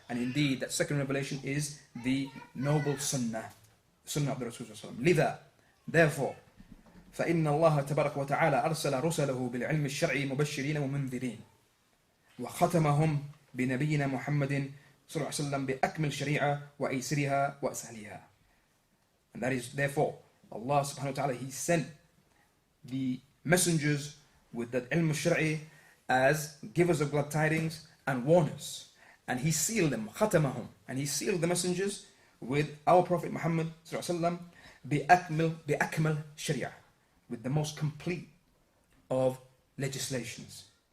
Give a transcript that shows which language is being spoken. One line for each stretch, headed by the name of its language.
English: And indeed that second revelation is the noble sunnah of the Rasul
Arabic: صلى الله عليه وسلم. لذا,
English: therefore,
Arabic: فإن الله تبارك وتعالى أرسل رسله بالعلم الشرعي مبشرين ومنذرين وختمهم بنبينا محمد صلى الله عليه وسلم بأكمل شريعة وأيسرها وأسهلها.
English: And that is, therefore, Allah subhanahu wa ta'ala, He sent the messengers with that ilm al-shari as givers of glad tidings and warners. And He sealed them,
Arabic: khatamahum,
English: and He sealed the messengers with our Prophet Muhammad sallallahu alaihi wasallam
Arabic: bi'akmal sharia,
English: with the most complete of legislations.